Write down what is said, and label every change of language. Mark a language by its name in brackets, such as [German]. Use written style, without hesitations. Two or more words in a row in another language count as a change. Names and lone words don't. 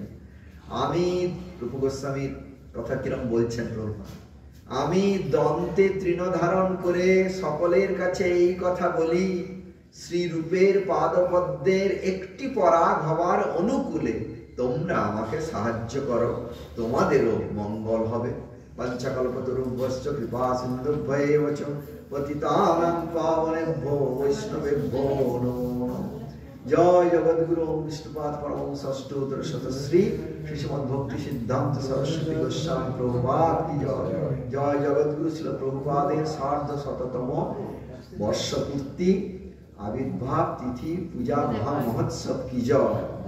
[Bangla] আমি রূপ গোস্বামীর কথা কিরম বলছেন প্রভুপাদ, আমি দন্তে তৃণ ধারণ করে সকলের কাছে এই কথা বলি, শ্রী রূপের পাদপদ্মের একটি পরাগ হবার অনুকূলে তোমরা আমাকে সাহায্য করো, তোমাদেরও মঙ্গল হবে। [Sanskrit] পঞ্চকল্পতরুভ্যশ্চ কৃপা সিন্ধুভ্যেব চ পতিতানাং পাবনেভ্যো বৈষ্ণবেভ্যো নমো নমঃ। [Bangla] জয় জগদ্গুরু বিষ্ণুপাদ পরম ষষ্ঠোত্তর শতশ্রী শ্রী শ্রীমদ্ ভক্তি সিদ্ধান্ত সরস্বতী গোস্বামী প্রভুপাদ কি জয়। জয় জগদ্গুরু ছিল প্রভুপাদের ১৫০তম বর্ষপূর্তি আবির্ভাব তিথি পূজা মহা মহোৎসব কি জয়।